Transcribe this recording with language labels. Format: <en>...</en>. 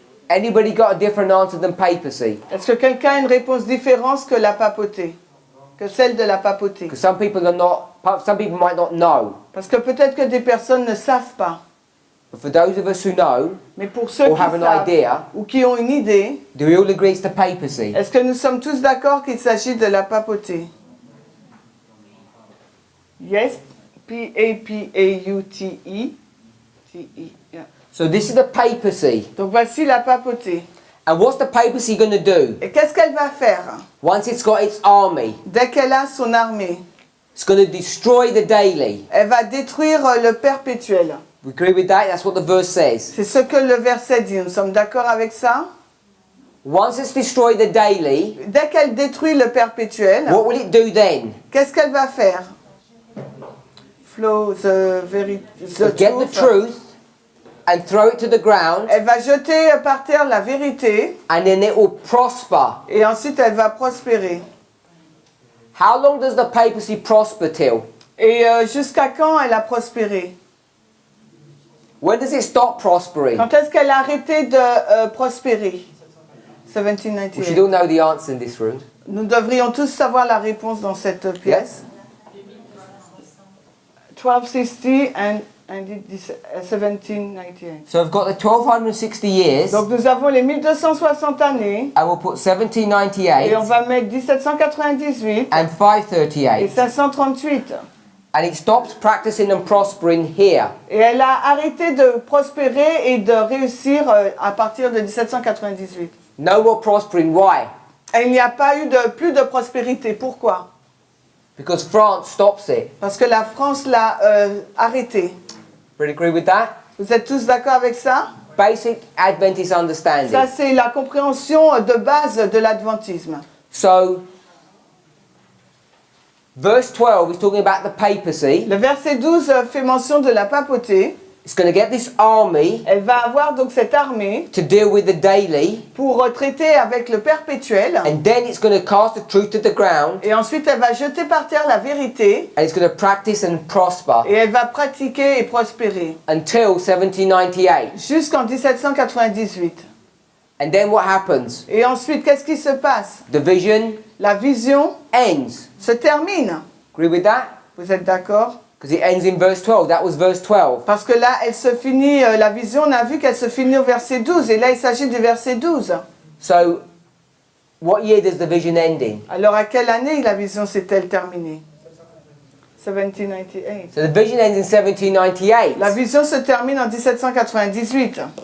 <en>Anybody got a different answer than papacy?</en> <fr>Est-ce que quelqu'un a une réponse différente que la papauté? Que celle de la papauté?</fr> <en>Because some people might not know.</en> <fr>Parce que peut-être que des personnes ne savent pas.</fr> <en>But for those of us who know,</en> <fr>Mais pour ceux</fr> <en>or</en> <fr>qui</fr> <en>have an</en> <fr>savent</fr> <en>idea,</en> <fr>ou qui ont une idée,</fr> <en>do we all agree it's the papacy?</en> <fr>est-ce que nous sommes tous d'accord qu'il s'agit de la papauté?</fr> <en>Yes, P-A-P-A-U-T-E. T-E, yeah. So this is the papacy.</en> <fr>Donc voici la papauté.</fr> <en>And what's the papacy going to do?</en> <fr>Et qu'est-ce qu'elle va faire?</fr> <en>Once it's got its army,</en> <fr>Dès qu'elle a son armée,</fr> <en>it's going to destroy the daily.</en> <fr>elle va détruire le perpétuel.</fr> <en>We agree with that? That's what the verse says.</en> <fr>C'est ce que le verset dit. Nous sommes d'accord avec ça?</fr> <en>Once it's destroyed the daily,</en> <fr>Dès qu'elle détruit le perpétuel,</fr> <en>what will it do then?</en> <fr>qu'est-ce qu'elle va faire?</fr> <en>Flow the So get the truth and throw it to the ground,</en> <fr>Elle va jeter par terre la vérité</fr> <en>and then it will prosper.</en> <fr>et ensuite elle va prospérer.</fr> <en>How long does the papacy prosper till?</en> <fr>Et jusqu'à quand elle a prospéré?</fr> <en>When does it stop prospering?</en> <fr>Quand est-ce qu'elle a arrêté de prospérer?</fr> <en>We should 1798. all know the answer in this room.</en> <fr>Nous devrions tous savoir la réponse dans cette pièce.</fr> <en>1260 and 1798. So I've got the 1260 years,</en> <fr>Donc nous avons les 1260 années</fr> <en>I will put</en> <fr>et on 1798 va mettre 1798</fr> <en>and</en> <fr>et</fr> <en>538. And it stops practicing and prospering here.</en> <fr>Et elle a arrêté de prospérer et de réussir à partir de 1798.</fr> <en>No more prospering. Why?</en> <fr>Et il n'y a pas eu plus de prospérité. Pourquoi?</fr> <en>Because France stops it.</en> <fr>Parce que la France l'a arrêté.</fr> <en>Would you agree with that?</en> <fr>Vous êtes tous d'accord avec ça?</fr> <en>Basic Adventist understanding.</en> <fr>Ça, c'est la compréhension de base de l'adventisme.</fr> <en>So, verse 12 is talking about the papacy.</en> <fr>Le verset 12 fait mention de la papauté.</fr> <en>It's going to get this army</en> <fr>Elle va avoir donc cette armée</fr> <en>to deal with the daily,</en> <fr>pour traiter avec le perpétuel.</fr> <en>and then it's going to cast the truth to the ground,</en> <fr>Et ensuite, elle va jeter par terre la vérité.</fr> <en>and it's going to practice and prosper</en> <fr>Et elle va pratiquer et prospérer.</fr> <en>until 1798.</en> <fr>Jusqu'en 1798.</fr> <en>And then what happens?</en> <fr>Et ensuite, qu'est-ce qui se passe?</fr> <en>The vision</en> <fr>La vision</fr> <en>ends.</en> <fr>se termine.</fr> <en>Agree with that?</en> <fr>Vous êtes d'accord?</fr> <en>Because it ends in verse 12. That was verse 12.</en> <fr>Parce que là, elle se finit, la vision, on a vu qu'elle se finit au verset 12. Et là, il s'agit du verset 12.</fr> <en>So, what year does the vision end in?</en> <fr>Alors, à quelle année la vision s'est-elle terminée?</fr> <en>1798. So the vision ends in 1798.</en> <fr>La vision se termine en 1798.</fr>